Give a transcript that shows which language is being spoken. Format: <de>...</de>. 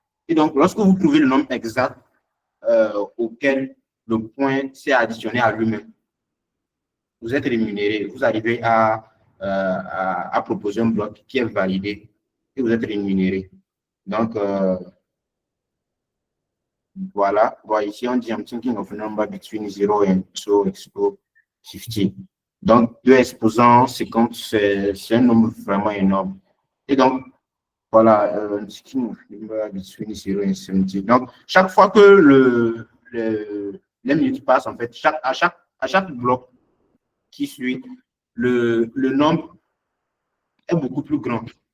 <fr>Et donc, lorsque vous trouvez le nombre exact auquel le point s'est additionné à lui-même, vous êtes rémunéré. Vous arrivez à proposer un bloc qui est validé et vous êtes rémunéré. Donc, voilà. Bon, ici, on dit</fr> <en>I'm thinking of a number between 0 and 2</en> <fr>expo</fr> <en>50.</en> <fr>Donc, 2 exposants 50, c'est un nombre vraiment énorme. Et donc, voilà,</fr> <en>thinking of a number between 0 and 70.</en> <fr>Donc, chaque fois que les minutes passent, en fait, à chaque bloc qui suit, le nombre est beaucoup plus grand.</fr>